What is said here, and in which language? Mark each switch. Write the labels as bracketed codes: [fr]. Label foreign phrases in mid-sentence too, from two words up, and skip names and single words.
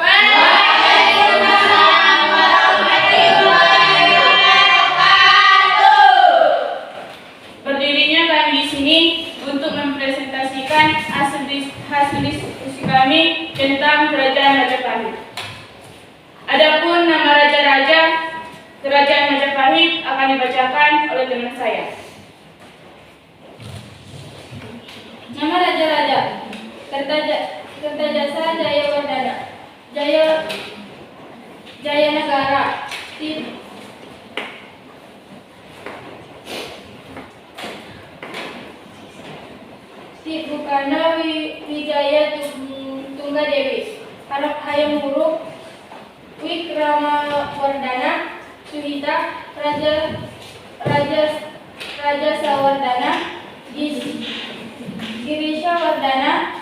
[id] Berdirinya kami di sini untuk mempresentasikan hasil diskusi kami tentang kerajaan Majapahit. Adapun nama raja-raja kerajaan Majapahit akan dibacakan oleh teman saya. Nama raja-raja: Kertajasa Jayawardana, Jayanagara, Tibukana Wijaya Tunggadewi, Hayam Wuruk, Wikramawardana, Suhita, Raja Sawardana, Girisha Wardana,